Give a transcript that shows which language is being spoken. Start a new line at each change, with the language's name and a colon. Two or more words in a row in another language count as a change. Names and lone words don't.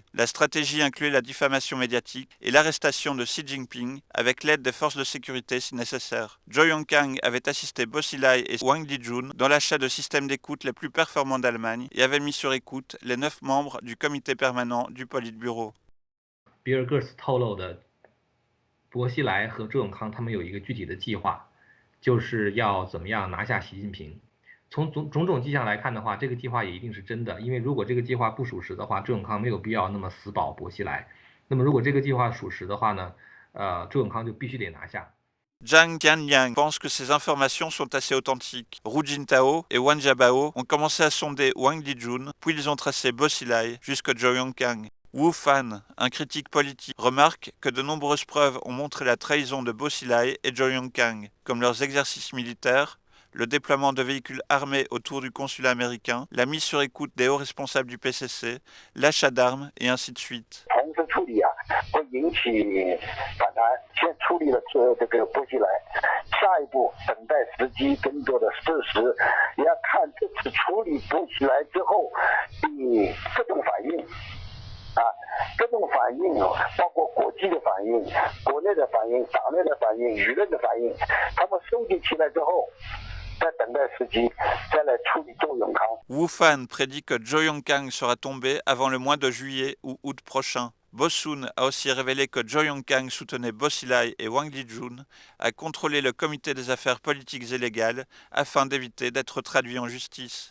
French: La stratégie incluait la diffamation médiatique et l'arrestation de Xi Jinping avec l'aide des forces de sécurité si nécessaire. Zhou Yongkang avait assisté Bo Xilai et Wang Lijun dans l'achat de systèmes d'écoute les plus performants d'Allemagne et avait mis sur écoute les 9 membres du comité permanent du Politburo.
Chinese: 比尔戈斯透露的，薄熙来和周永康他们有一个具体的计划，就是要怎么样拿下习近平。从种种迹象来看的话，这个计划也一定是真的，因为如果这个计划不属实的话，周永康没有必要那么死保薄熙来。那么如果这个计划属实的话呢，周永康就必须得拿下。
French: Zhang Jianyang pense que ces informations sont assez authentiques. Hu Jintao et Wan Jiabao ont commencé à sonder Wang Lijun, puis ils ont tracé Bo Xilai jusqu'à Zhou Yongkang. Wu Fan, un critique politique, remarque que de nombreuses preuves ont montré la trahison de Bo Xilai et Zhou Yongkang, comme leurs exercices militaires, le déploiement de véhicules armés autour du consulat américain, la mise sur écoute des hauts responsables du PCC, l'achat d'armes et ainsi de suite.
Chinese: 会引起反弹，先处理了这个波西来，下一步等待时机，更多的事实，也要看这次处理波西来之后的各种反应，各种反应包括国际的反应、国内的反应、党内的反应、舆论的反应，他们收集起来之后。
French: Wu Fan prédit que Zhou Yongkang sera tombé avant le mois de juillet ou août prochain. Bossun a aussi révélé que Zhou Yongkang soutenait Bo Xilai et Wang Lijun à contrôler le comité des affaires politiques et légales afin d'éviter d'être traduit en justice.